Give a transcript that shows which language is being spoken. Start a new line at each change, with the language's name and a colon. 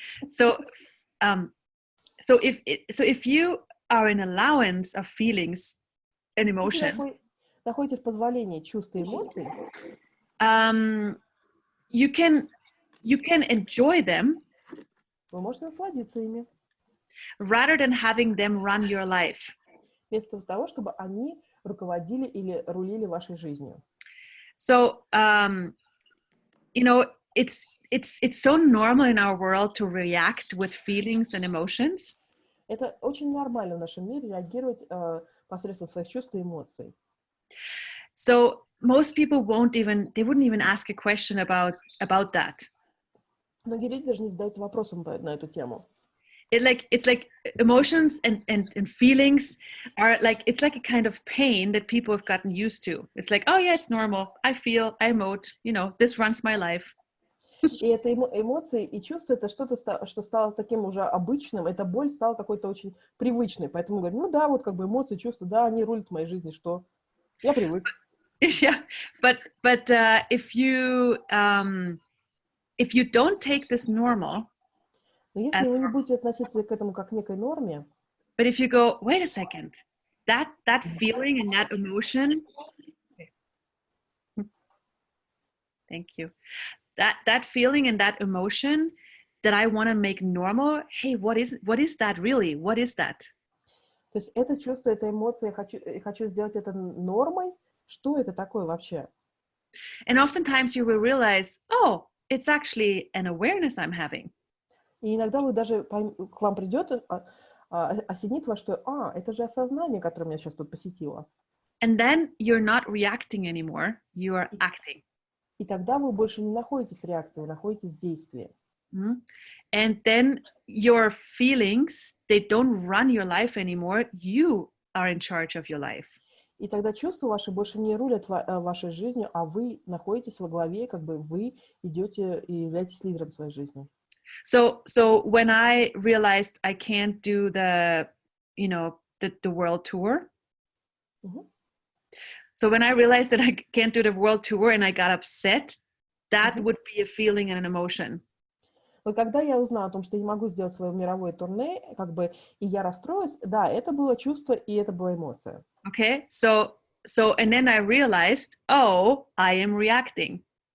English: So if you are in allowance of feelings and emotions,
Russian: находите в позволении чувств и эмоций,
English: you can enjoy them.
Russian: Вы можете насладиться ими.
English: Rather than having them run your life.
Russian: Вместо того, чтобы они руководили или рулили вашей жизнью.
English: So, it's so normal in our world to react with feelings and emotions.
Russian: Это очень нормально в нашем мире реагировать посредством своих чувств и эмоций.
English: So most people wouldn't even ask a question about that.
Russian: Многие люди даже не задаются вопросом на эту тему.
English: It's like emotions and feelings are like, it's like a kind of pain that people have gotten used to. It's like, oh yeah, it's normal. I feel, I emote, this runs my life.
Russian: И это эмоции и чувства, это что-то, что стало таким уже обычным, эта боль стала какой-то очень привычной. Поэтому говорю, ну да, вот как бы эмоции, чувства, да, они рулят в моей жизни, что я привык.
English: Yeah, but if you don't take this normal,
Russian: но если вы не будете относиться к этому как к некой норме,
English: but if you go, wait a second, that feeling and that emotion, thank you, that feeling and that emotion that I want to make normal, hey, what is that really? What is that?
Russian: То есть это чувство, эта эмоция, я хочу сделать это нормой. Что это такое вообще?
English: And oftentimes you will realize, oh, it's actually an awareness I'm having.
Russian: И иногда вы даже к вам придет, осенит вас, что это же осознание, которое меня сейчас тут посетило.
English: And then you're not reacting anymore, you are acting.
Russian: И тогда вы больше не находитесь в реакции, вы находитесь в действии. Mm-hmm.
English: And then your feelings, they don't run your life anymore, you are in charge of your life.
Russian: И тогда чувства ваши больше не рулят вашей жизнью, а вы находитесь во главе, как бы вы идете и являетесь лидером своей жизни.
English: So when I realized I can't do the world tour. Mm-hmm. So when I realized that I can't do the world tour and I got upset, that Mm-hmm. would be a feeling and an emotion.
Russian: Вот когда я узнала о том, что я не могу сделать свое мировое турне, как бы, и я расстроилась, да, это было чувство и это была эмоция.
English: Okay, so and then I realized, oh, I am reacting.